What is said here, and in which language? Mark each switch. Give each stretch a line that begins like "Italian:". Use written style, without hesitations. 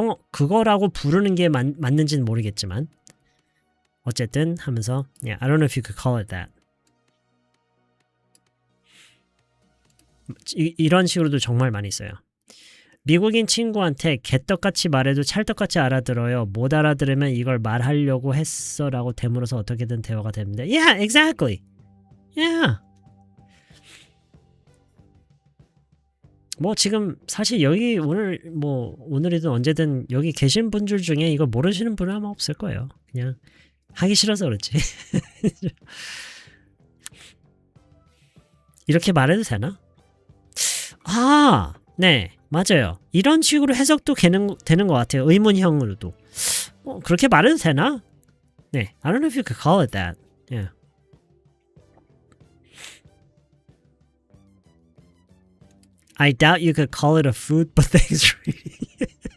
Korean: 그거라고 부르는 게 맞는지는 모르겠지만 어쨌든 하면서
English: yeah, I don't know if you could call it that.
Korean: 이런 식으로도 정말 많이 써요. 미국인 친구한테 개떡같이 말해도 찰떡같이 알아들어요. 못 알아들으면 이걸 말하려고 했어 라고 되물어서 어떻게든 대화가 됩니다.
English: Yeah, exactly. Yeah.
Korean: 뭐 지금 사실 여기 오늘이든 언제든 여기 계신 분들 중에 이거 모르시는 분은 아마 없을 거예요. 그냥 하기 싫어서 그렇지. 이렇게 말해도 되나? 아, 네, 맞아요. 이런 식으로 해석도 되는 것 같아요. 의문형으로도. 그렇게 말해도 되나?
English: 네, I don't know if you could call it that. Yeah. I doubt you could call it a food, but thanks for eating it.